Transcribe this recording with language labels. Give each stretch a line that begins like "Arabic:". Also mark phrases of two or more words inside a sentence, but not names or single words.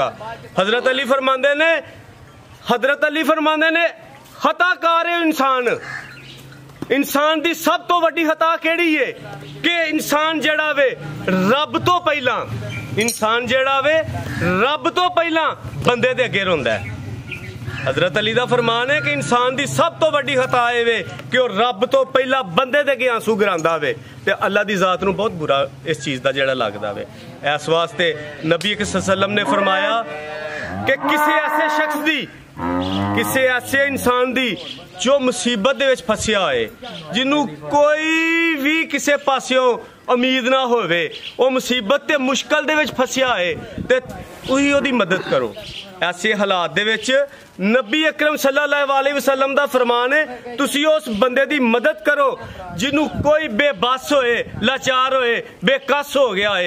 Punjabi: ਹਜ਼ਰਤ ਅਲੀ ਫ਼ਰਮਾਂਦੇ ਨੇ ਖ਼ਤਾਕਾਰ ਹੈ ਇਨਸਾਨ ਦੀ ਸਬ ਤੋਂ ਵੱਡੀ ਖ਼ਤਾ ਕਿਹੜੀ ਹੈ ਕਿ ਇਨਸਾਨ ਜਿਹੜਾ ਵੇ ਰੱਬ ਤੋਂ ਪਹਿਲਾਂ ਬੰਦੇ ਦੇ ਅੱਗੇ ਰੋਂਦਾ ਹੈ। ਹਜ਼ਰਤ ਅਲੀ ਦਾ ਫ਼ਰਮਾਨ ਹੈ ਕਿ ਇਨਸਾਨ ਦੀ ਸਬ ਤੋਂ ਵੱਡੀ ਖ਼ਤਾ ਹੈ ਵੇ ਕਿ ਵਹ ਰੱਬ ਤੋਂ ਪਹਿਲਾਂ ਬੰਦੇ ਦੇ ਅੱਗੇ ਆਂਸੂ ਗਿਰਾਂਦਾ ਵੇ ਤੇ ਅੱਲਾਹ ਦੀ ਜ਼ਾਤ ਨੂੰ ਬਹੁਤ ਬੁਰਾ ਇਸ ਚੀਜ਼ ਦਾ ਜਿਹੜਾ ਲਗਦਾ ਵੇ। ਇਸ ਵਾਸਤੇ ਨਬੀ
Arabic: صلى الله عليه وسلم
Punjabi: ਨੇ ਫ਼ਰਮਾਇਆ
Urdu: کہ کسی ایسے شخص
Punjabi: दी ਕਿਸੇ ਐਸੇ ਇਨਸਾਨ ਦੀ ਜੋ ਮੁਸੀਬਤ ਦੇ ਵਿੱਚ ਫਸਿਆ ਹੋਏ, ਜਿਹਨੂੰ ਕੋਈ ਵੀ ਕਿਸੇ ਪਾਸਿਓਂ ਉਮੀਦ ਨਾ ਹੋਵੇ, ਉਹ ਮੁਸੀਬਤ ਤੇ ਮੁਸ਼ਕਲ ਦੇ ਵਿੱਚ ਫਸਿਆ ਹੋਏ ਤੇ ਤੁਸੀਂ ਉਹਦੀ ਮਦਦ ਕਰੋ। ਐਸੇ ਹਾਲਾਤ ਦੇ ਵਿੱਚ ਨਬੀ ਅਕਰਮ
Arabic: صلى الله عليه وسلم
Punjabi: ਦਾ ਫਰਮਾਨ ਹੈ, ਤੁਸੀਂ ਉਸ ਬੰਦੇ ਦੀ ਮਦਦ ਕਰੋ ਜਿਹਨੂੰ ਕੋਈ ਬੇਬਸ ਹੋਏ, ਲਾਚਾਰ ਹੋਏ, ਬੇਕਸ ਹੋ ਗਿਆ ਹੋਏ।